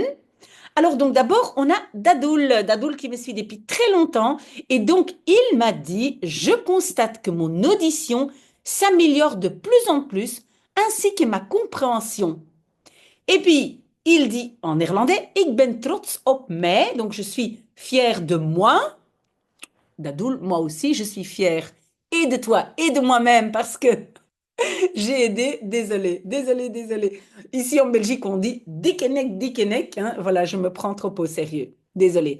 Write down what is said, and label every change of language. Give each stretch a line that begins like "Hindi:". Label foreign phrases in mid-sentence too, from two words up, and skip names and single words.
French: Alors donc d'abord, on a Dadoul qui me suit depuis très longtemps et donc il m'a dit, je constate que mon audition s'améliore de plus en plus ainsi que ma compréhension. Et puis il dit en néerlandais,
Dutch: ik ben trots op mij,
French: donc je suis fier de moi. Dadoul, moi aussi, je suis fière et de toi et de moi-même parce que j'ai aidé, désolé. Ici en Belgique, on dit dikenek, hein. Voilà, je me prends trop au sérieux. Désolé.